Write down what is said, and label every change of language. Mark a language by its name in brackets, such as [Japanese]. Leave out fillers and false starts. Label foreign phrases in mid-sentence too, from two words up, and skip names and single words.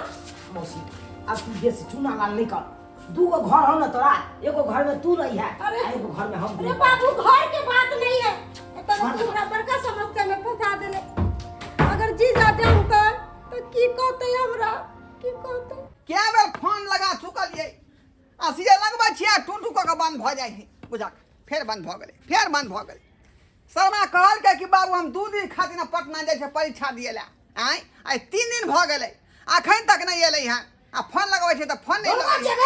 [Maithili] मौसी अब तू जैसे चुना लाल नहीं कर। दूगो घर हो ना तोरा, एगो घर में तू नहीं है, अरे- आ एगो घर में हम। अरे बाबू घर के बात नहीं है, तो पूरा बड़का समस्या में फंसा देले। अगर जी जाते हम तो की कहते हमरा की कहते? क्या बेर फोन लगा चुकलिए आ सीधे लगबै छियै टूटू क के बंद भ जाइ छै। बुझा फेर बंद भ गेलै, फेर बंद भ गेलै। शर्मा कहलकै कि बाबू हम 2 दिन खातिर पटना जाइ छै परीक्षा दिए ला। आइ 3 दिन भ गेलै अखन तक नहीं एलै हैं। आ फोन लगबै छै त फोन नहीं लगै छै।